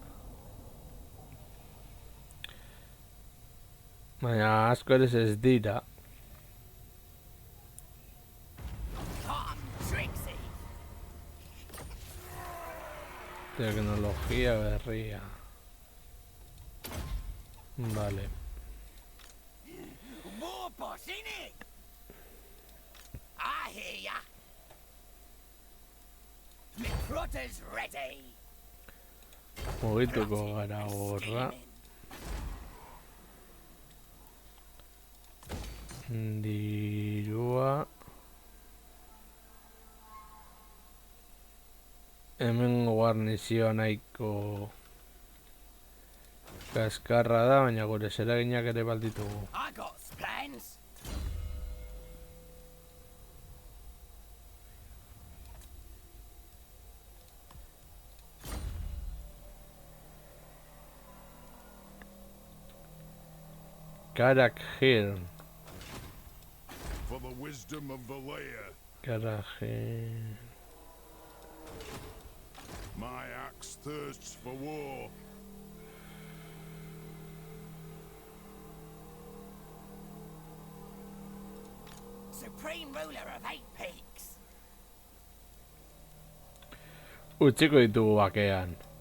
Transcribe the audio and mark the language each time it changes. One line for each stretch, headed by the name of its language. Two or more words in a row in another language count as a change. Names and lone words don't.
Basque: Baina asko ere ez dira.
English: Come, Trixie.
Basque: Teknologia berria. Vale.
English: More boss in it. I hear ya. Me trotter's ready.
Basque: Mugituko gara horra. Dirua. Hemen guarnizioa nahiko kaskarra da, baina gure zeraginak ere balditugu.
English: I got plans. Karak Hirn. For the wisdom of Valea, Karak Hirn. my axe thirsts for war. Supreme ruler of 8 peaks.
Basque: Utziko ditugu bakean.